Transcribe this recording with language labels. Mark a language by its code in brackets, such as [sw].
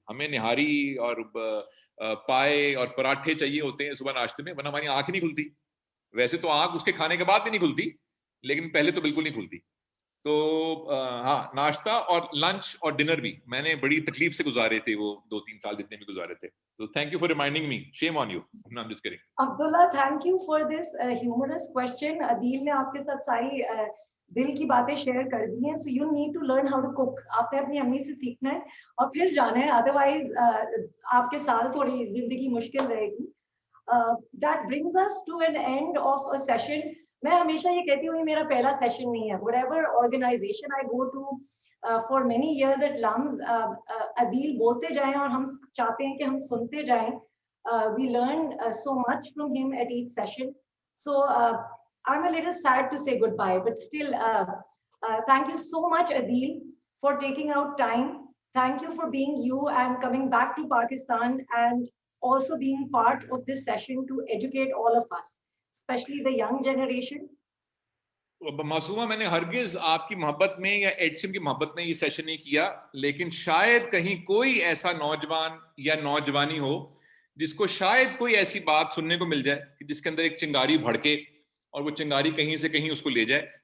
[ur] ہمیں نہاری اور پائے اور پراٹھے چاہیے ہوتے ہیں صبح ناشتے میں, ورنہ ہماری آنکھ نہیں کھلتی. ویسے تو آنکھ اس کے کھانے کے بعد بھی نہیں کھلتی, لیکن پہلے تو بالکل نہیں کھلتی. تو ہاں, ناشتہ اور لنچ اور ڈنر بھی میں نے بڑی تکلیف سے گزارے تھے وہ 2-3 سال جتنے بھی گزارے تھے. [en] So thank you for reminding me. Shame on you. No, I'm just kidding. Abdullah, thank you for this humorous question. Adil [ur] نے آپ کے ساتھ ساری دل کی باتیں شیئر کر دی ہیں. [en] So you need to learn how to cook. [ur] آپ نے اپنی امی سے سیکھنا ہے اور پھر جانا ہے, ادروائز آپ کے ساتھ تھوڑی زندگی مشکل رہے گی. [en] That brings us to an end of a session. [ur] میں ہمیشہ یہ کہتی ہوں یہ میرا پہلا سیشن نہیں ہے. [en] whatever organization I go to for many years at LUMS, [ur] عدیل بولتے جائیں اور ہم چاہتے ہیں کہ ہم سنتے جائیں. [en] We learned so much from him at each session. So I'm a little sad to say goodbye, but still, thank you so much, Adil, for taking out time. Thank you for being you and coming back to Pakistan and also being part of this session to educate all of us, especially the young generation. [ur] Masuma, میں نے ہرگز آپ کی محبت میں یا ایڈسم کی محبت میں یہ سیشن نہیں کیا, لیکن شاید کہیں کوئی ایسا نوجوان یا نوجوانی ہو جس کو شاید کوئی ایسی بات سننے کو مل جائے کہ جس کے اندر ایک چنگاری بھڑکے اور وہ چنگاری کہیں سے کہیں اس کو لے جائے.